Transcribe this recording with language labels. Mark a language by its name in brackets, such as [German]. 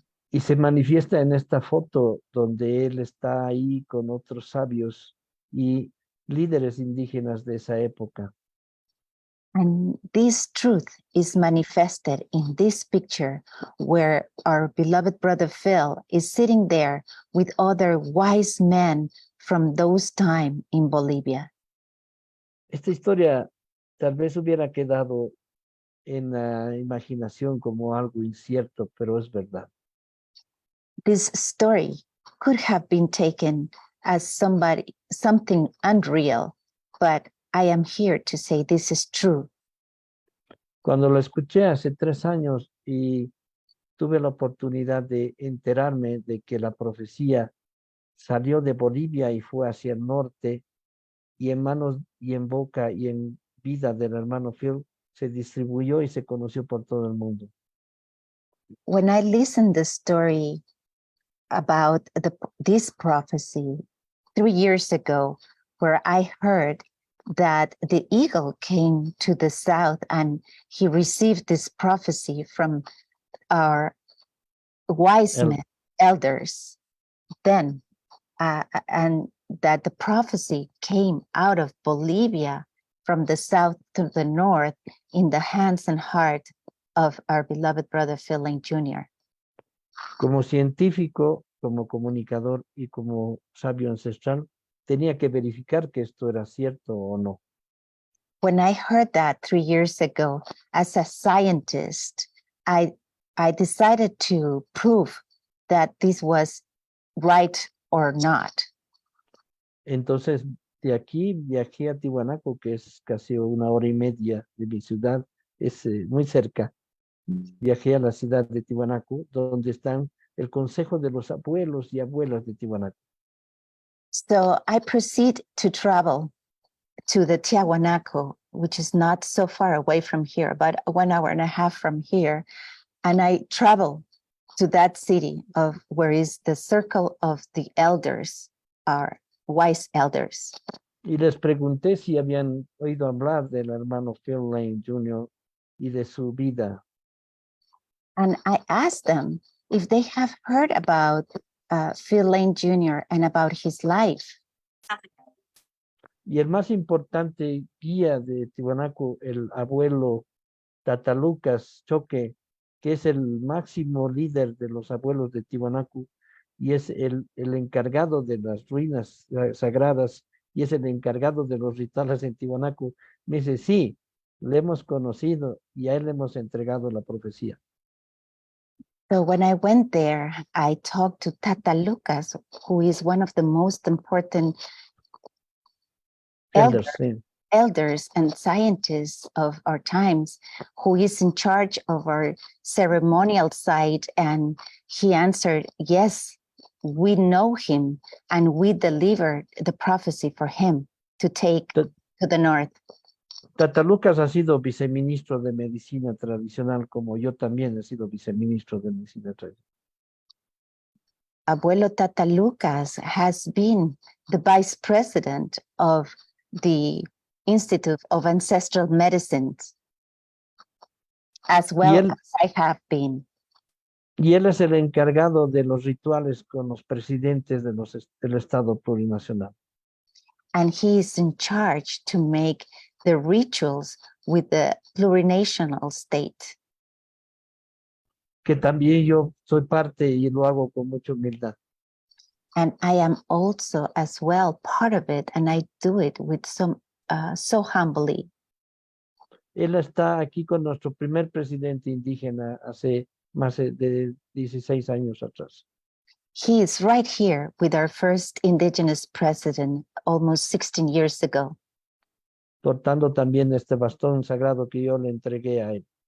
[Spanish] Y se manifiesta en esta foto donde él está ahí con otros sabios y líderes indígenas de esa época. [English] And this truth is manifested in this picture where our beloved brother Phil is sitting there with other wise men from those time in Bolivia. [Spanish] Esta historia tal vez hubiera quedado en la imaginación como algo incierto, pero es verdad. [English] This story could have been taken as something unreal, but I am here to say this is true. [Spanish] Cuando lo escuché hace 3 años y tuve la oportunidad de enterarme de que la profecía salió de Bolivia y fue hacia el norte y en manos y en boca y en vida del hermano Phil se distribuyó y se conoció por todo el mundo. [English] When I listened the story about this prophecy 3 years ago, where I heard that the eagle came to the south and he received this prophecy from our wise men, elders, then, and that the prophecy came out of Bolivia from the south to the north in the hands and heart of our beloved brother Phil Lane Jr. [Spanish] Como científico, como comunicador y como sabio ancestral, tenía que verificar que esto era cierto o no. [English] When I heard that 3 years ago, as a scientist, I decided to prove that this was right or not. [Spanish] Entonces, de aquí viajé a Tiwanaku, que es casi 1 hora y media de mi ciudad, es muy cerca. Viajé a la ciudad de Tiwanaku, donde están el consejo de los abuelos y abuelas de Tiwanaku. [English] So I proceed to travel to the Tiahuanaco, which is not so far away from here, about 1 hour and a half from here. And I travel to that city of where is the circle of the elders, our wise elders. [Spanish] Y les pregunté si habían oído hablar del hermano Phil Lane Jr. y de su vida. [English] And I asked them if they have heard about Phil Lane Jr. and about his life. [Spanish] Y el más importante guía de Tiwanaku, el abuelo Tatalucas Choque, que es el máximo líder de los abuelos de Tiwanaku y es el encargado de las ruinas sagradas y es el encargado de los rituales en Tiwanaku, me dice, sí, le hemos conocido y a él le hemos entregado la profecía. [English] So when I went there, I talked to Tata Lucas, who is one of the most important Elders, [Spanish] sí. [English] elders and scientists of our times, who is in charge of our ceremonial side. And he answered, yes, we know him and we delivered the prophecy for him to take But- to the north. [Spanish] Tata Lucas ha sido viceministro de medicina tradicional, como yo también he sido viceministro de medicina tradicional. [English] Abuelo Tata Lucas has been the vice president of the Institute of Ancestral Medicines, as well [Spanish] él- [English] as I have been. [Spanish] Y él es el encargado de los rituales con los presidentes de del Estado plurinacional. [English] And he is in charge to make the rituals with the plurinational state. [Spanish] Que también yo soy parte y lo hago con mucha humildad. [English] And I am also as well part of it, and I do it with so humbly. [Spanish] Él está aquí con nuestro primer presidente indígena hace más de 16 años atrás. [English] He is right here with our first indigenous president almost 16 years ago, [Spanish] Portando también este bastón sagrado que yo le entregué a él.